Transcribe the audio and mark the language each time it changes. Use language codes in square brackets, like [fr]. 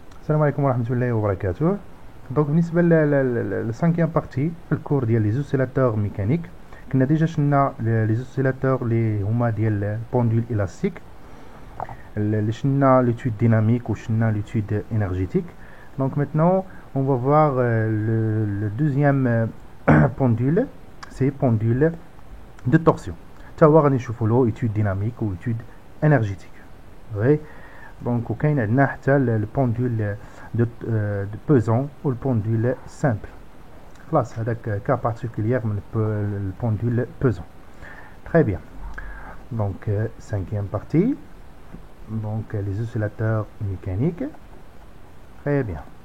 [ar] السلام عليكم ورحمة الله وبركاته. دونك بالنسبة للسانكيام بارتي في الكور ديال لي زوسيلاتور ميكانيك كنا ديجا شلنا لي زوسيلاتور لي هما ديال بوندول الاستيك اللي شلنا ليتود ديناميك وشلنا ليتود انرجيتيك. [fr] دونك maintenant on va voir le deuxième pendule, c'est pendule de torsion. [ar] تا هو غادي نشوفوا له étude dynamique و étude énergétique. [fr] Oui. Donc [ar] وكاين عندنا حتى البوندول [fr] de pesant ou le pendule simple. [ar] خلاص هذاك [fr] cas particulier من le pendule pesant. Très bien. Donc cinquième partie. Donc les oscillateurs mécaniques. Très bien.